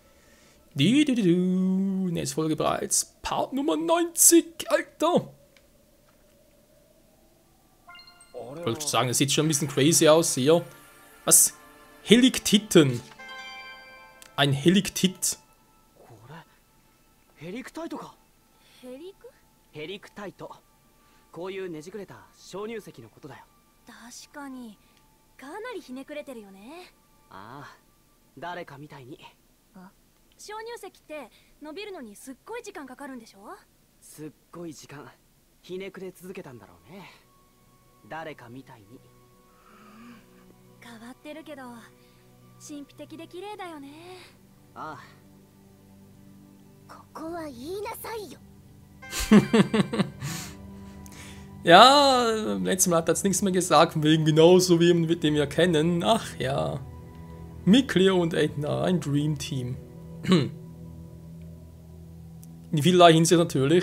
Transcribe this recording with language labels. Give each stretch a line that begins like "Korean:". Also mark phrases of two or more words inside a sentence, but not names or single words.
German: Nächste Folge bereits. Part Nummer 90, Alter. Ich wollte sagen, das sieht schon ein bisschen crazy aus hier. Was? Heliktiten. Ein Heliktit.
Japanese: Heliktaito. こういうねじくれた鍾乳石のことだよ。確かにかなりひねくれてるよね。ああ、誰かみたいに。鍾乳石って伸びるのにすっごい時間かかるんでしょ？すっごい時間ひねくれ続けたんだろうね。誰かみたいに。変わってるけど神秘的で綺麗だよね。ああ。ここは言いなさいよ。
German: Ja, letztes Mal hat er jetzt nichts mehr gesagt, wegen genauso wie mit dem wir kennen. Ach ja. Mit Cleo und Edna, ein
English: Dream Team.
German: In vielerlei Hinsicht natürlich.